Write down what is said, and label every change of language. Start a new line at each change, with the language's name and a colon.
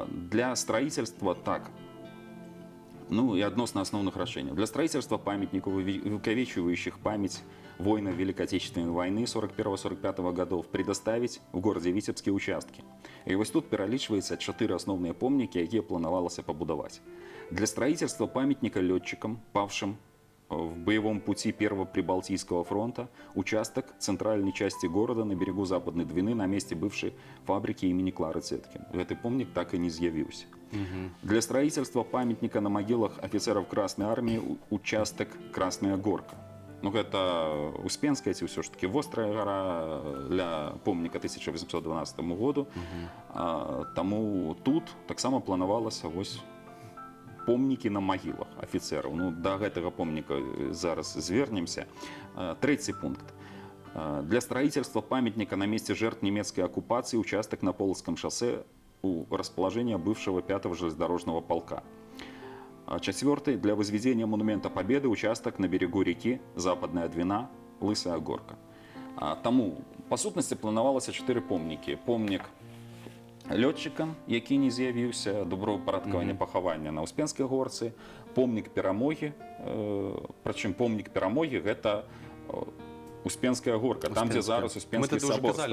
Russian: Для строительства, так, ну и
Belarusian: адносна асноўных рашэнняў.
Russian: Для строительства памятников, увековечивающих память воинов Великой Отечественной войны 41-45 годов, предоставить в городе Витебске участки.
Belarusian: И вот тут пералічваецца 4 асноўныя помнікі, якія планавалася пабудаваць.
Russian: Для строительства памятника летчикам, павшим в боевом пути Первого Прибалтийского фронта, участок центральной части города на берегу Западной Двины на месте бывшей фабрики имени Клары Цеткин.
Belarusian: Гэты помнік так и не з'явіўся.
Russian: Для строительства памятника на могилах офицеров Красной Армии участок Красная Горка.
Belarusian: Ну, гэта Успенская, ці ўсё ж таки Вострая гора для помніка 1812 году. Таму тут таксама планавалася вось помнікі на магілах афіцераў. Ну, да гэтага помніка зараз звернемся.
Russian: Третий пункт. Для строительства памятника на месте жертв немецкой оккупации участок на Полоцком шоссе у расположения бывшего 5-го железнодорожного полка. Четвертый. Для возведения монумента Победы участок на берегу реки Западная Двина, Лысая Горка.
Belarusian: Таму, па сутнасці, планавалася 4 помнікі. Помнік лётчыкам, які не з'явіўся, добраўпарадкавання пахавання на Успенскай горцы, помнік перамогі, прычым помнік перамогі гэта Успенская горка, там, дзе зараз Успенскі сабор стаіць.